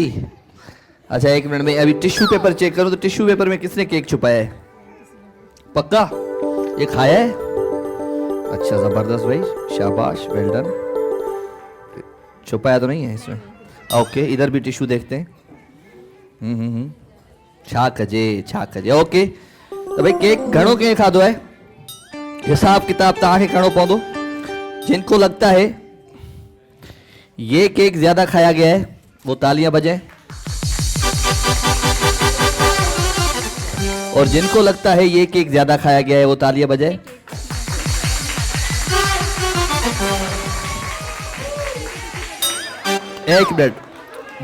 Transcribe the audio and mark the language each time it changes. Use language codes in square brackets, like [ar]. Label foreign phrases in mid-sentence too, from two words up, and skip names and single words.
[hi] अच्छा 1 मिनट में अभी [en] tissue paper [hi] चेक करूं तो [en] tissue paper [hi] में किसने केक छुपाया है? पक्का ये खाया है? अच्छा जबरदस्त भाई, शाबाश, [en] well done. [hi] छुपाया तो नहीं है इसमें? ओके, इधर भी टिश्यू देखते हैं। [sd] छा कजे, छा कजे। ओके, तो भाई केक घणो केक खाधो है, हिसाब किताब तव्हांखे करणो पवंदो। [hi] जिनको लगता है ये केक ज्यादा खाया गया है वो तालियां बजाएं, और जिनको लगता है ये केक ज्यादा खाया गया है वो तालियां बजाएं। एक मिनट।